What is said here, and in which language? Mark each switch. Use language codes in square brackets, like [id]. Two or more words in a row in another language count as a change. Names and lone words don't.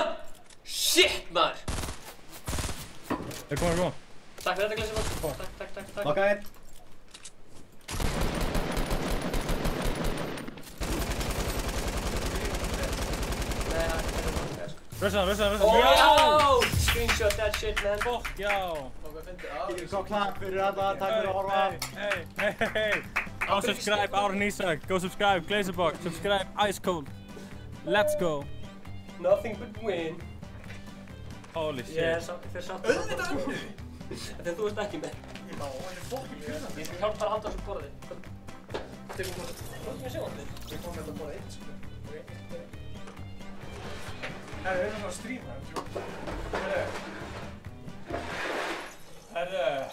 [is] Shit, maður! Það er komið. Takk fyrir þetta, Gleisibók. Takk. Ok. Rössa. Oh! [en] Screenshot that shit, man. [is] Fokk, já. Ég er svo klart fyrir þetta, takk fyrir að horfa. [en] Hey. Go subscribe, Aron Ísak. Go subscribe, Glazerbox. Subscribe, Ice Cold. Let's go. Nothing but win. Holy shit. [is] Ég er sátt. Auðvitað unnu! Þegar þú ert ekki með. Já, hann er fokkin pjönandi. Ég skal hjálpa þér að halda þessu borði. tekum bara... Hvað er sjónvarpið? Við komum þetta bara eitt, sko. Herru, við erum að stríma, Herru.